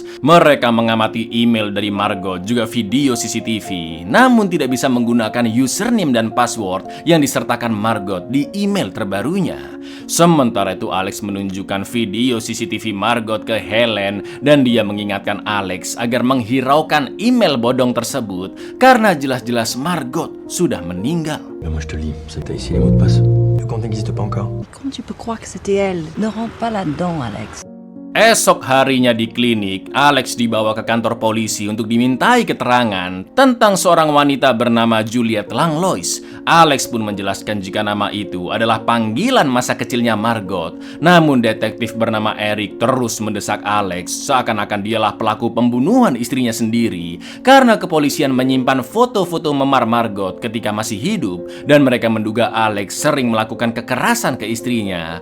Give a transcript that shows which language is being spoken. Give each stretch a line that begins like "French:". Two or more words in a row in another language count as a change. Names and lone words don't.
Indonesian: Mereka mengamati email dari Margot juga video CCTV, namun tidak bisa menggunakan username dan password yang disertakan Margot di email terbarunya. Sementara itu Alex menunjukkan video CCTV Margot ke Helen dan dia mengingatkan Alex agar menghiraukan email bodong tersebut karena jelas-jelas Margot sudah meninggal.
French: Mais moi je te le dis, c'est que t'as ici les mots de passe. Le compte n'existe pas encore. Comment tu peux croire que c'était elle? Ne rentre pas là-dedans, Alex.
Indonesian: Esok harinya di klinik, Alex dibawa ke kantor polisi untuk dimintai keterangan tentang seorang wanita bernama Juliette Langlois. Alex pun menjelaskan jika nama itu adalah panggilan masa kecilnya Margot. Namun detektif bernama Eric terus mendesak Alex seakan-akan dialah pelaku pembunuhan istrinya sendiri karena kepolisian menyimpan foto-foto memar Margot ketika masih hidup dan mereka menduga Alex sering melakukan kekerasan ke istrinya.